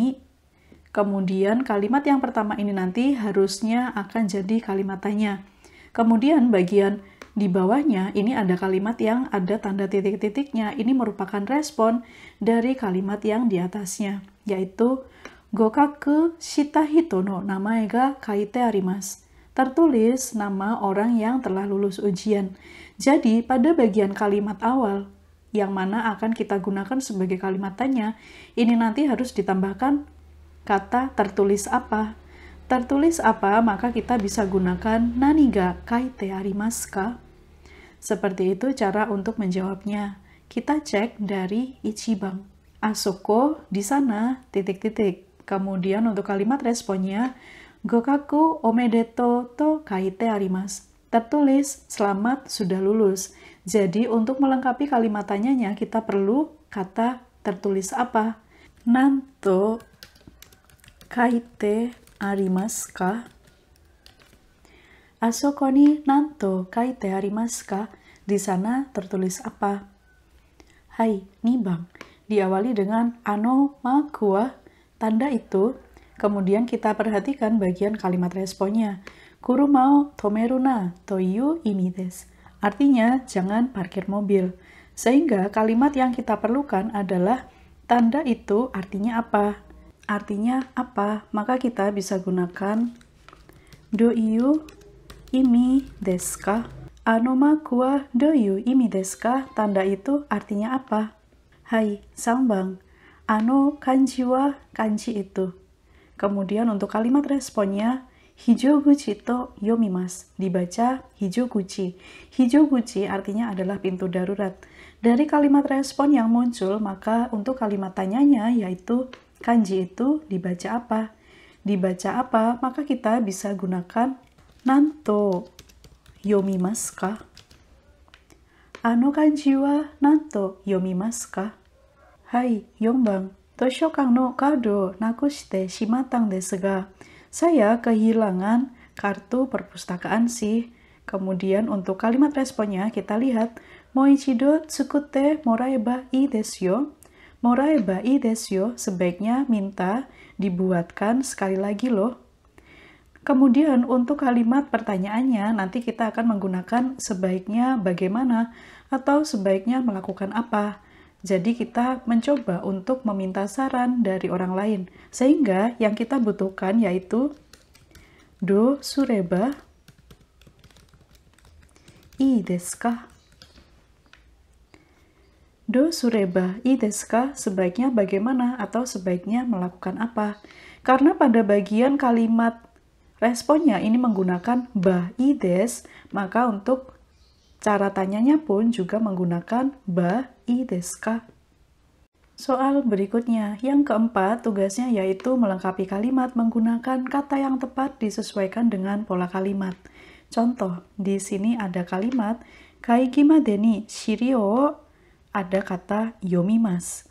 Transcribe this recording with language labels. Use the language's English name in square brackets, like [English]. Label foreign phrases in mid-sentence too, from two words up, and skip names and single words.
[Indonesian] Kemudian kalimat yang pertama ini nanti harusnya akan jadi kalimat tanya. Kemudian bagian di bawahnya ini ada kalimat yang ada tanda titik-titiknya. Ini merupakan respon dari kalimat yang di atasnya, yaitu [Japanese] 合格した人の名前が書いてあります. [Indonesian] Tertulis nama orang yang telah lulus ujian. Jadi pada bagian kalimat awal yang mana akan kita gunakan sebagai kalimat tanya, ini nanti harus ditambahkan kata tertulis apa. Tertulis apa, maka kita bisa gunakan [Japanese] 何が書いてありますか? [Indonesian] Seperti itu cara untuk menjawabnya. Kita cek dari Ichiban. Asoko di sana, titik-titik. Kemudian untuk kalimat responnya, [Japanese] 合格おめでとうと書いてあります. [Indonesian] Tertulis, selamat sudah lulus. Jadi untuk melengkapi kalimat tanyanya, kita perlu kata tertulis apa. [Japanese] なんと書いてありますか? あそこになんと書いてありますか? [Indonesian] Di sana tertulis apa? [Japanese] はい、二番. [Indonesian] Diawali dengan [Japanese] マークは, [Indonesian] tanda itu. Kemudian kita perhatikan bagian kalimat responnya. [Japanese] 車を止めるなという意味です. [Indonesian] Artinya, jangan parkir mobil. Sehingga kalimat yang kita perlukan adalah tanda itu artinya apa? Artinya apa? Maka kita bisa gunakan [Japanese] どういう意味ですか? マークはどういう意味ですか? [Indonesian] Tanda itu artinya apa? [Japanese] はい、三番。漢字は, [Indonesian] kanji itu. Kemudian untuk kalimat responnya, [Japanese] 非常口と読みます. [Indonesian] Dibaca hijoguchi. Hijoguchi artinya adalah pintu darurat. Dari kalimat respon yang muncul, maka untuk kalimat tanyanya yaitu kanji itu dibaca apa? Dibaca apa? Maka kita bisa gunakan [Japanese] なんと読みますか? 漢字はなんと読みますか? はい、四番。図書館のカードをなくしてしまったんですが. [Indonesian] Saya kehilangan kartu perpustakaan sih. Kemudian untuk kalimat responnya kita lihat [Japanese] もう一度作ってもらえばいいですよ. もらえばいいですよ [Indonesian] sebaiknya minta dibuatkan sekali lagi loh. Kemudian untuk kalimat pertanyaannya nanti kita akan menggunakan sebaiknya bagaimana atau sebaiknya melakukan apa. Jadi kita mencoba untuk meminta saran dari orang lain. Sehingga yang kita butuhkan yaitu [Japanese] どうすればいいですか? どうすればいいですか? [Indonesian] Sebaiknya bagaimana atau sebaiknya melakukan apa? Karena pada bagian kalimat responnya ini menggunakan [Japanese] ばいいです, [Indonesian] maka untuk cara tanyanya pun juga menggunakan [Japanese] ばいいですか? [Indonesian] Soal berikutnya, yang keempat, tugasnya yaitu melengkapi kalimat menggunakan kata yang tepat disesuaikan dengan pola kalimat. Contoh, di sini ada kalimat [Japanese] 会議までに資料を, [Indonesian] ada kata yomimasu.